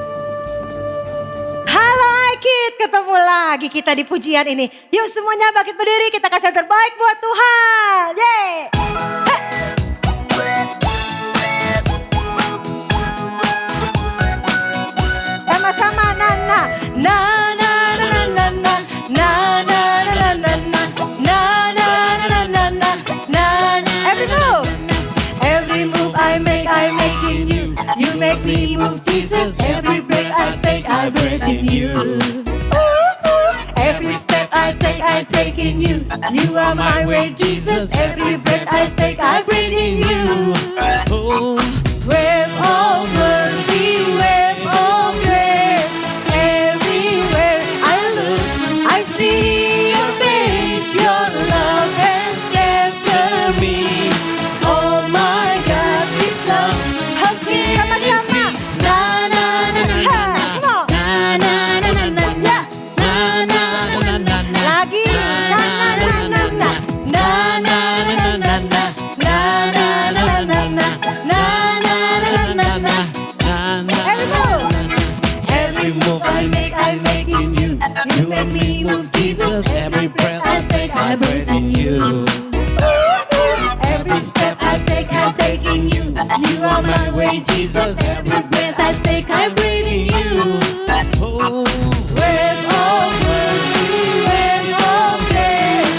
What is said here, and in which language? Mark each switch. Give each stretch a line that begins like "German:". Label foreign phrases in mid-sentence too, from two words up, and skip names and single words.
Indonesian: Halo iKids, ketemu lagi kita di pujian ini. Yuk semuanya bangkit berdiri, kita kasih yang terbaik buat Tuhan. Yeay! Sama-sama Nana. Na na na na na na na na na na na na na na na na.
English: Every move I make in you. You make me move, Jesus. Every breath I take in you. Every step I take in you. You are my way, Jesus. Every breath I breathe in you. Wave of mercy, waves of grace. Everywhere I look, I see your face. Your love has captured me. Oh my God, this love has given me. Na na na na na na na na na na. Lagi na na na na na na na na na na na na na na. Every move I make in you. You make me move, Jesus. Every breath I breathe in you. Every step I take in you. You are my way, Jesus. Every breath I breathe in you. Waves of mercy, waves of grace.